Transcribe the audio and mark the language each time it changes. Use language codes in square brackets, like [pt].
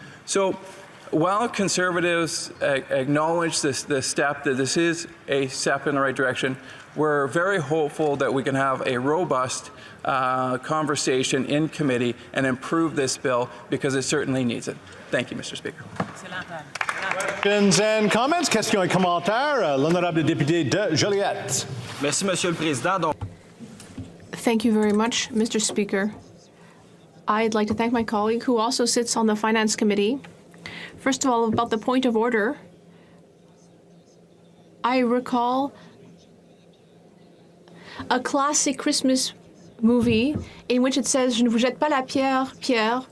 [en] So, while Conservatives acknowledge this step, that this is a step in the right direction, we're very hopeful that we can have a robust conversation in committee and improve this bill, because it certainly needs it. Thank you, Mr. Speaker. Questions and comments? [fr] Questions et commentaires. L'honorable député de Joliette. Merci, Monsieur le Président. [en] Thank you very much, Mr. Speaker. I'd like to thank my colleague who also sits on the Finance Committee. First of all, about the point of order, I recall a classic Christmas movie in which it says, [fr] "Je ne vous jette pas la pierre, Pierre.